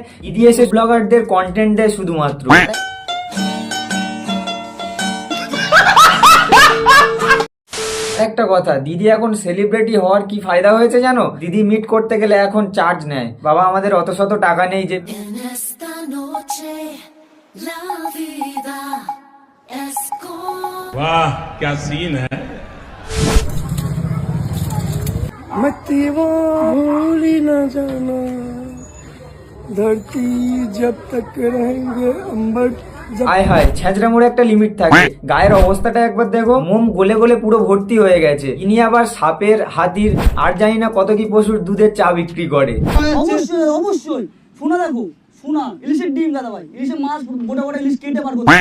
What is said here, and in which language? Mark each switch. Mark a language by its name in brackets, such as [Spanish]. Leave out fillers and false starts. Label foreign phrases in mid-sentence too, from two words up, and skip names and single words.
[Bangla] দিদি এসে ব্লগারদের কন্টেন্ট দেয় শুধুমাত্র। একটা কথা, দিদি এখন সেলিব্রিটি হওয়ার কি ফায়দা হয়েছে জানো? দিদি মিট করতে গেলে এখন চার্জ নেয়। বাবা আমাদের অত শত টাকা নেই যে [Spanish] En esta noche la vida es como [Hindi] वाह क्या सीन है। मत भूल ही न जाना, धरती जब तक रहेंगे अंबर। [Bangla] আয় হায়, ছেঁচড়া মোড়ে একটা লিমিট থাকে। গায়ের অবস্থাটা একবার দেখো, মোম গলে গলে পুরো ভর্তি হয়ে গেছে। ইনি আবার সাপের, হাতির আর জানি না কত কি পশুর দুধের চা বিক্রি করে। অবশ্যই অবশ্যই শোনা, দেখো শোনা, ইলিশের ডিম দাদা ভাই, ইলিশের মাছ গোটা গোটা ইলিশ কেটে বার করতে।